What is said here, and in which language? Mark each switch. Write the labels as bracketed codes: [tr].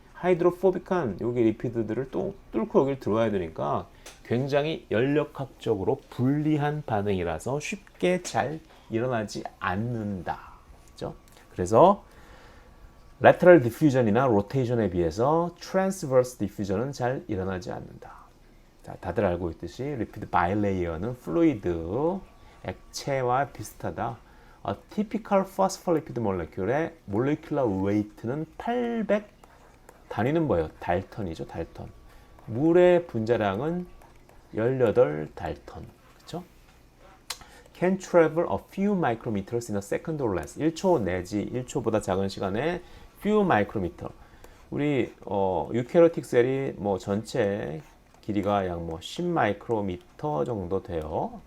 [ko] 하이드로포빅한 여기 리피드들을 또 뚫고 여기를 들어와야 되니까 굉장히 연력학적으로 불리한 반응이라서 쉽게 잘 일어나지 않는다. 그렇죠? 그래서 lateral diffusion이나 rotation에 비해서 transverse diffusion은 잘 일어나지 않는다. 자, 다들 알고 있듯이 리피드 바이레이어는 플루이드, 액체와 비슷하다. [en] A typical phospholipid molecule의 molecular weight는 [ko] 800 단위는 뭐예요? 달턴이죠, 달턴. 물의 분자량은 18달턴. 그렇죠? [en] Can travel a few micrometers in a second or less. [ko] 1초 내지 1초보다 작은 시간에 few micrometer. 우리 유캐로틱 셀이 뭐 전체 길이가 약 뭐 10마이크로미터 정도 돼요.